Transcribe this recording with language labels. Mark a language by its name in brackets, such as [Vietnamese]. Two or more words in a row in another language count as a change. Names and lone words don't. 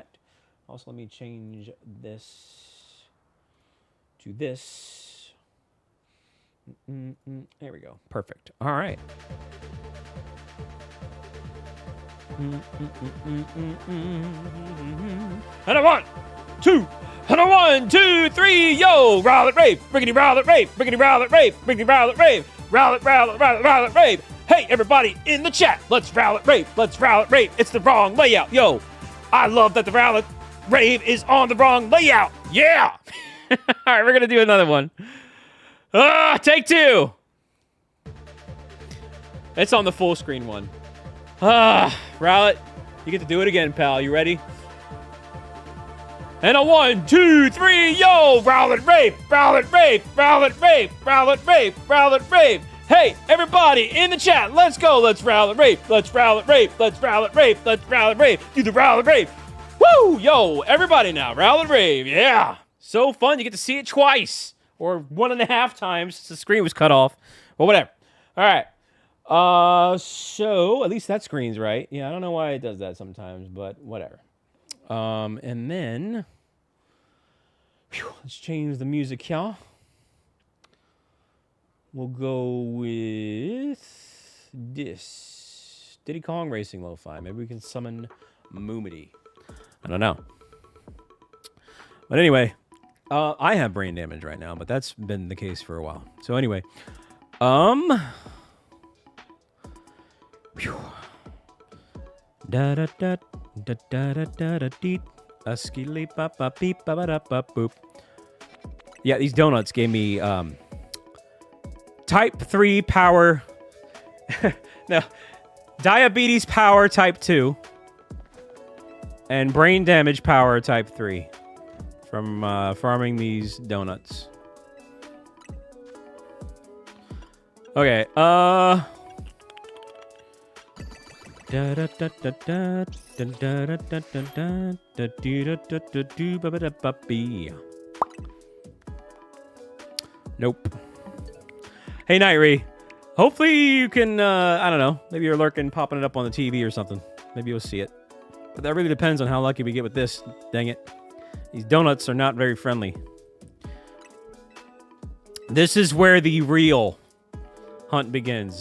[English] Also, let me change this to this. There we go. Perfect. All right. And a 1, 2, and And a 1, 2, 3, yo! Rowlet rave! Riggedy Rowlet rave! Riggedy Rowlet rave! Riggedy Rowlet rave! Rowlet, Rowlet, Rowlet, Rowlet rave! Hey, everybody in the chat! Let's Rowlet rave! Let's Rowlet rave! It's the wrong layout, yo! I love that the Rowlet rave is on the wrong layout! Yeah! Alright, we're gonna do another one. Take 2! It's on the full screen one. Rowlet, you get to do it again, pal. You ready? And a 1, 2, 3, yo! Rowlet rave! Rowlet rave! Rowlet rave! Rowlet rave! Rowlet rave! Hey, everybody in the chat, let's go! Let's Rowlet rave! Let's Rowlet rave! Let's Rowlet rave! Let's Rowlet rave! Do the Rowlet rave! Woo! Yo, everybody now, Rowlet rave! Yeah! So fun, you get to see it twice! Or 1.5 times since the screen was cut off. Well, whatever. Alright. So, at least that screen's right. Yeah, I don't know why it does that sometimes, but whatever. And then, let's change the music here. We'll go with this. Diddy Kong Racing Lo-Fi. Maybe we can summon Moomity. I don't know. But anyway, I have brain damage right now, but that's been the case for a while. So anyway, da da da da da da da da dee. Skilly ba ba beep ba ba da ba boop. Yeah, these donuts gave me type 3 power. No, diabetes power type 2 and brain damage power type 3 from farming these donuts. Okay, Da da da da da da da da da da da da da da do ba ba da ba bee. Nope. Hey, Nightry. Hopefully you can, I don't know. Maybe you're lurking, popping it up on the TV or something. Maybe you'll see it. But that really depends on how lucky we get with this. Dang it. These donuts are not very friendly. This is where the real hunt begins.